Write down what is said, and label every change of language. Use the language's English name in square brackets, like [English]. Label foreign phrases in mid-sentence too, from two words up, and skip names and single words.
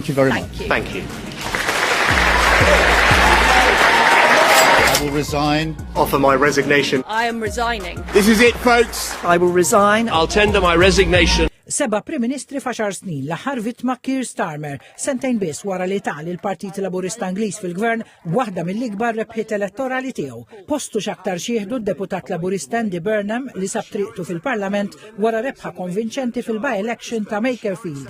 [English] Thank you very much. Thank you. I will resign. Offer my resignation. I am resigning. This is it, folks. I will resign. I'll tender my resignation. [Maltese] Seba' Prim Ministri f'għaxar snin l-aħħar vittma Keir Starmer, sentejn biss wara li tali l-Partit Laburista Ingliż fil-Gvern waħda mill-ikbar rebħiet elettorali tiegħu. Postu x'aktar xieħdu d-deputat Laburista Andy Burnham li sab triqtu fil-Parlament wara rebħa konvinċenti fil-by-election ta' Makerfield.